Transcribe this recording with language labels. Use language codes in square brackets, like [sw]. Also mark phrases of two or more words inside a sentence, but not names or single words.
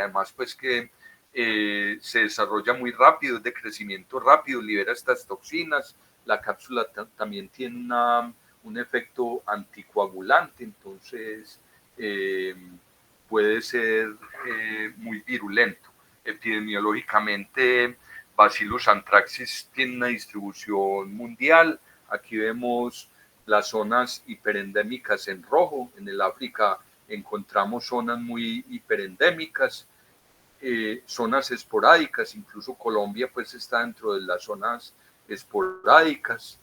[es] Además, pues que se desarrolla muy rápido, es de crecimiento rápido, libera estas toxinas. La cápsula también tiene un efecto anticoagulante, entonces puede ser muy virulento. Epidemiológicamente, Bacillus anthracis tiene una distribución mundial. Aquí vemos las zonas hiperendémicas en rojo. En el África encontramos zonas muy hiperendémicas, zonas esporádicas, incluso Colombia pues está dentro de las zonas esporádicas.